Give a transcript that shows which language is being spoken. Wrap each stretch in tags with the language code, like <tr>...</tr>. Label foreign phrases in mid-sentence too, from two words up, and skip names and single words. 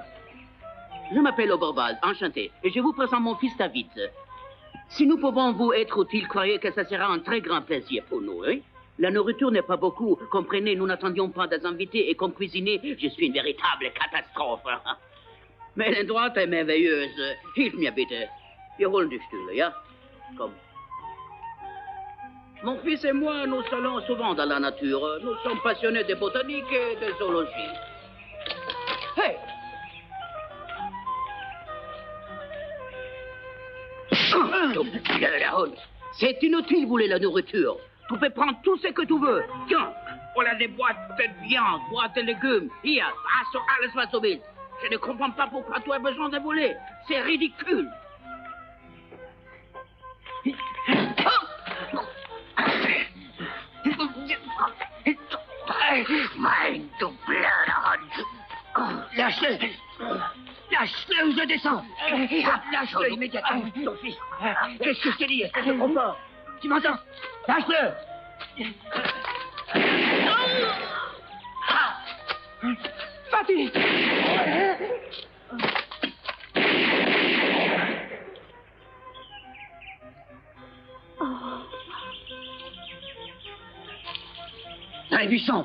<fr>Je m'appelle Oberbald, enchanté, et je vous présente mon fils David. Si nous pouvons vous être utiles, croyez que ça sera un très grand plaisir pour nous, hein? La nourriture n'est pas beaucoup, comprenez, nous n'attendions pas des invités, et comme cuisinier, je suis une véritable catastrophe. Mais l'endroit est merveilleuse.</fr> <de>Hilf mir bitte. Wir holen die Stühle, ja? Komm.</de> <fr>Mon fils et moi, nous allons souvent dans la nature. Nous sommes passionnés de botanique et de zoologie. Hey! C'est inutile, vous voulez la nourriture. Tu peux prendre tout ce que tu veux. Tiens, voilà des boîtes de viande, boîtes de légumes.</fr> <de>Hier, also alles was du willst.</de> <fr>Je ne comprends pas pourquoi tu as besoin de voler. C'est ridicule.</fr> <de>Mein du Blöder!</de> <fr>Lâche-le! Lâche-le ou je descends! Lâche-le immédiatement, ton fils! Qu'est-ce que je t'ai dit? Est-ce que c'est trop fort? Tu m'entends? Lâche-le! Fatih! Dans les buissons!</fr>